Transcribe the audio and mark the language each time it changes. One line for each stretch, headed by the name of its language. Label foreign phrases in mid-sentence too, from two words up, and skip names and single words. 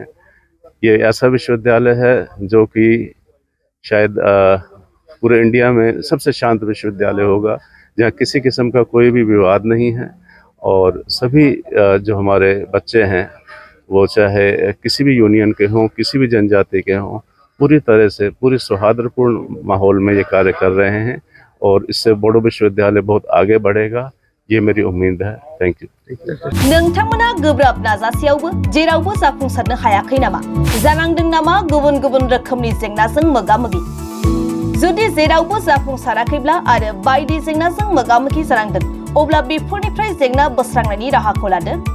Hindi: ये ऐसा विश्वविद्यालय है जो कि शायद पूरे इंडिया में सबसे शांत विश्वविद्यालय होगा, जहाँ किसी किस्म का कोई भी विवाद नहीं है और सभी जो हमारे बच्चे हैं वो चाहे किसी भी यूनियन के हों, किसी भी जनजाति के हों, पूरी तरह से पूरी सौहार्दपूर्ण माहौल में ये कार्य कर रहे हैं और इससे बोडो विश्वविद्यालय बहुत आगे बढ़ेगा, ये मेरी उम्मीद है।
English: Thank you.
Bodo: नोंथांमोना गोब्राब नाजासेयावबो जेरावबो जाफुंसारनो हायाखै नामा? जानांदों नामा गुबुन गुबुन रोखोमनि जेंनाजों मोगा-मोगि? जुदि जेरावबो जाफुंसाराखैब्ला आरो बायदि जेंनाजों मोगा-मोगि जानांदों, अब्ला बेफोरनिफ्राय जेंना बोस्रांनायनि राहाखौ लादो।